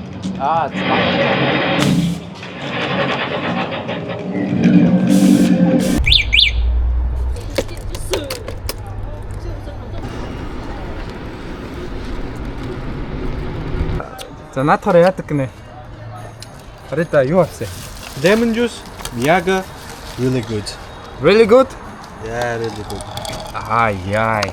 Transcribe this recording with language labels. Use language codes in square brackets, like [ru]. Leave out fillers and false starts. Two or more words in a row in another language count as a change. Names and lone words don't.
[mn] За наадахаар яадаг гинэ. Харита юу авсан? [en] Lemon juice, Miyaga, really good. Really good? Yeah, really good. Яй.